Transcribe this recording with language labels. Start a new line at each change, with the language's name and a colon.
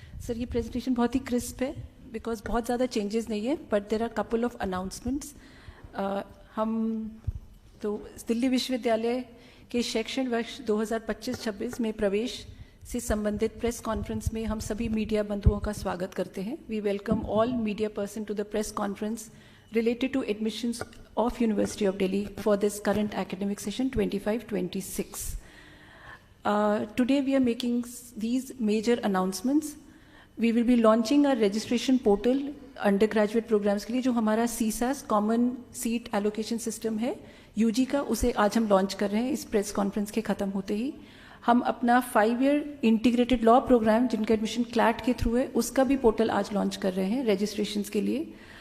Hindi: Sir ये presentation बहुत ही crisp है बिकॉज बहुत ज़्यादा चेंजेस नहीं है,
English: But there are couple of announcements.
Hindi: हम तो दिल्ली विश्वविद्यालय के शैक्षणिक वर्ष 2025-26 में प्रवेश से संबंधित प्रेस कॉन्फ्रेंस में हम सभी मीडिया बंधुओं का स्वागत करते हैं।
English: We welcome all media person to the press conference related to admissions of University of Delhi for this current academic session 25-26. Today we are making these major announcements. We will be launching a registration portal undergraduate programs
Hindi: के लिए, जो हमारा CSAS Common Seat Allocation System है UG का, उसे आज हम launch कर रहे हैं। इस प्रेस कॉन्फ्रेंस के ख़त्म होते ही हम अपना 5-year इंटीग्रेटेड लॉ प्रोग्राम, जिनका एडमिशन क्लैट के थ्रू है, उसका भी पोर्टल आज लॉन्च कर रहे हैं रजिस्ट्रेशंस के लिए।